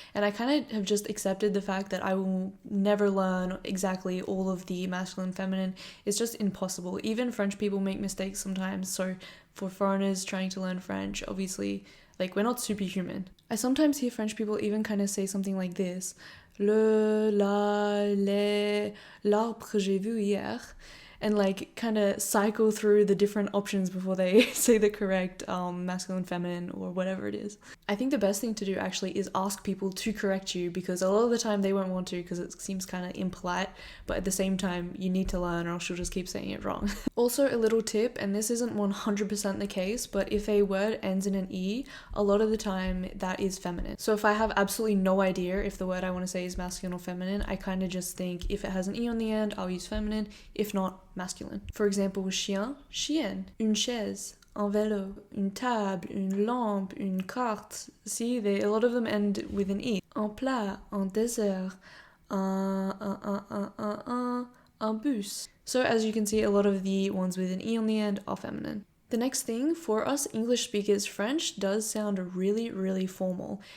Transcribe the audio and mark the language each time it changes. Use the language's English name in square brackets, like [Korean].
[English] And I kind of have just accepted the fact that I will never learn exactly all of the masculine and feminine. It's just impossible. Even French people make mistakes sometimes. So for foreigners trying to learn French, obviously, like, we're not superhuman. I sometimes hear French people even kind of say something like this. [French] Le, la, les, l'arbre j'ai vu hier. [English] And like kind of cycle through the different options before they say the correct masculine, feminine, or whatever it is. I think the best thing to do actually is ask people to correct you, because a lot of the time they won't want to because it seems kind of impolite, but at the same time you need to learn or else you'll just keep saying it wrong. Also, a little tip, and this isn't 100% the case, but if a word ends in an E, a lot of the time that is feminine. So if I have absolutely no idea if the word I want to say is masculine or feminine, I kind of just think if it has an E on the end, I'll use feminine. If not, masculine. For example, [French] chien, chienne, une chaise, un vélo, une table, une lampe, une carte. [English] See, a lot of them end with an E. [French] Un plat, un dessert, un bus. [English] So as you can see, a lot of the ones with an E on the end are feminine. The next thing, for us English speakers, French does sound really, really formal.